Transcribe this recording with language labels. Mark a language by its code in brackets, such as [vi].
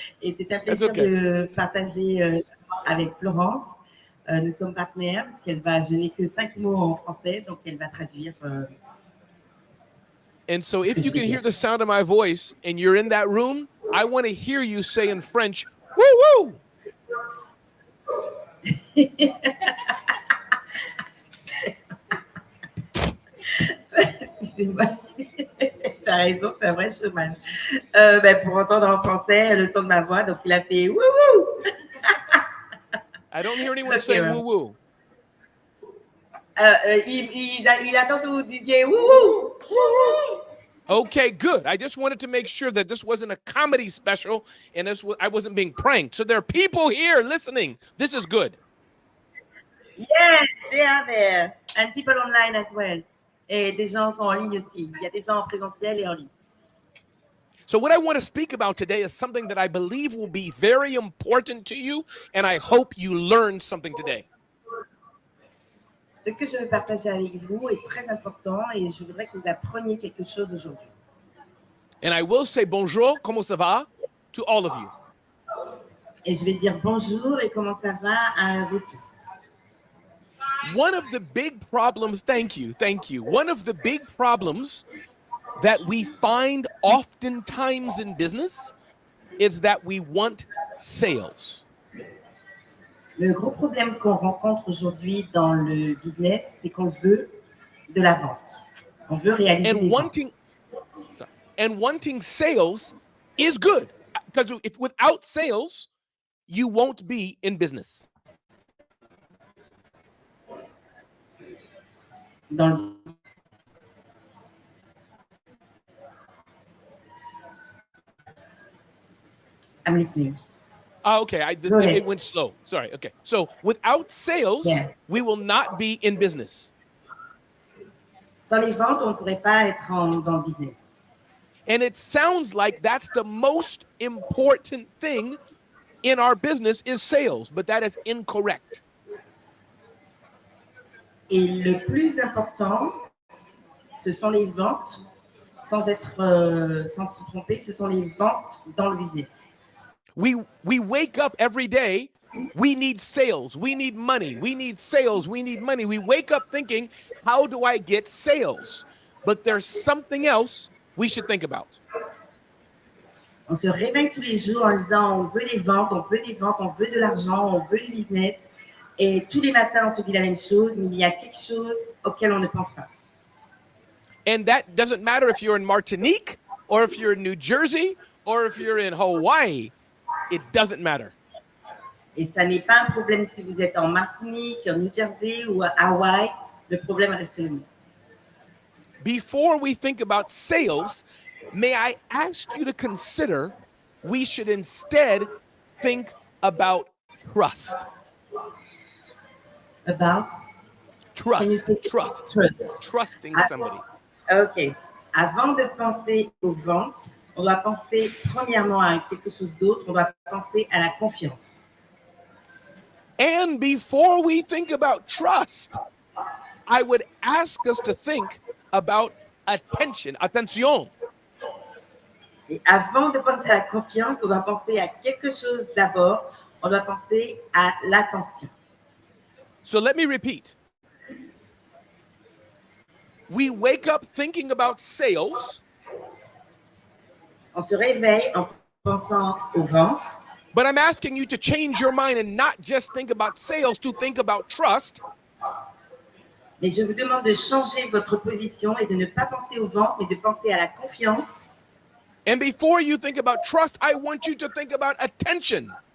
[fr] Et c'est un plaisir de partager avec Florence. Nous sommes partenaires parce qu'elle va, je n'ai que 5 mots en français, donc elle va traduire. [en] And so if you can hear the sound of my voice and you're in that room, I want to hear you say in French, woo woo. [fr] Excusez-moi. Tu as raison, c'est un vrai showman. Pour entendre en français le son de ma voix, donc il a fait woo woo. [en] I don't hear anyone say woo woo. [fr] Il attend que vous disiez woo woo. [en] Okay, good. I just wanted to make sure that this wasn't a comedy special and I wasn't being pranked. So there are people here listening. This is good. Yes, they are there. And people online as well. [fr] Et des gens sont en ligne aussi. Il y a des gens en présentiel et en ligne. [en] So what I want to speak about today is something that I believe will be very important to you, and I hope you learn something today. [fr] Ce que je veux partager avec vous est très important et je voudrais que vous appreniez quelque chose aujourd'hui. [en] And I will say [fr] bonjour, comment ça va, [en] to all of you. [fr] Et je vais dire bonjour et comment ça va à vous tous. [en] One of the big problems, thank you. One of the big problems that we find oftentimes in business is that we want sales. [fr] Le gros problème qu'on rencontre aujourd'hui dans le business, c'est qu'on veut de la vente. On veut réaliser des ventes. [en] And wanting sales is good. Because if without sales, you won't be in business. I'm listening. Oh, okay, it went slow. Sorry. Okay. So without sales, we will not be in business. [fr] Sans les ventes, on ne pourrait pas être dans le business. [en] And it sounds like that's the most important thing in our business is sales, but that is incorrect. [fr] Et le plus important, ce sont les ventes, sans se tromper, ce sont les ventes dans le business. [en] We wake up every day, we need sales, we need money, we need sales, we need money. We wake up thinking, how do I get sales? But there's something else we should think about. [fr] On se réveille tous les jours en disant, on veut des ventes, on veut des ventes, on veut de l'argent, on veut du business. Et tous les matins, on se dit la même chose, mais il y a quelque chose auquel on ne pense pas. [en] And that doesn't matter if you're in Martinique, or if you're in New Jersey, or if you're in Hawaii. It doesn't matter. [fr] Et ça n'est pas un problème si vous êtes en Martinique, en New Jersey ou à Hawaï. Le problème reste le même. [en] Before we think about sales, may I ask you to consider we should instead think about trust. About? Trust. Trusting somebody. OK. [fr] Avant de penser aux ventes, on doit penser premièrement à quelque chose d'autre. On doit penser à la confiance. [en] And before we think about trust, I would ask us to think about attention. [fr] Et avant de penser à la confiance, on doit penser à quelque chose d'abord. On doit penser à l'attention. [en] So let me repeat. We wake up thinking about sales. [fr] On se réveille en pensant aux ventes. [en] But I'm asking you to change your mind and not just think about sales, to think about trust. [fr] Mais je vous demande de changer votre position et de ne pas penser aux ventes, mais de penser à la confiance. [en] And before you think about trust, I want you to think about attention.